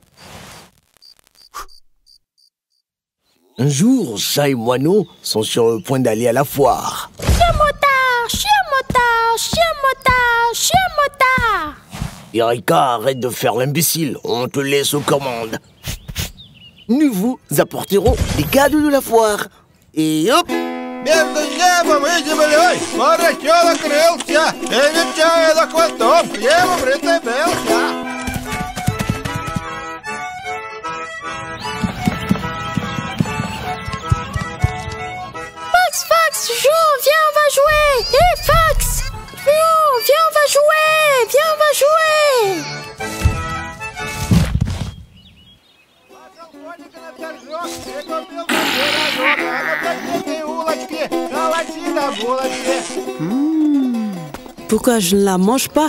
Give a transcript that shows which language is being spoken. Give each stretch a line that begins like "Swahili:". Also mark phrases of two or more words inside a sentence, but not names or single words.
French: Un jour, chat et moineau sont sur le point d'aller à la foire. Chien motard, chien motard, chien motard, chien motard. Erika, arrête de faire l'imbécile, on te laisse aux commandes. Nous vous apporterons les cadeaux de la foire. Et hop!
Russian: Между небом и землей поросенок крылся, и нечаянно хвостом его прицепился.
French: Fox, joue, viens, on va jouer. Hé, Fox, viens, on va jouer. Viens, on va jouer. Pourquoi je ne la mange pas?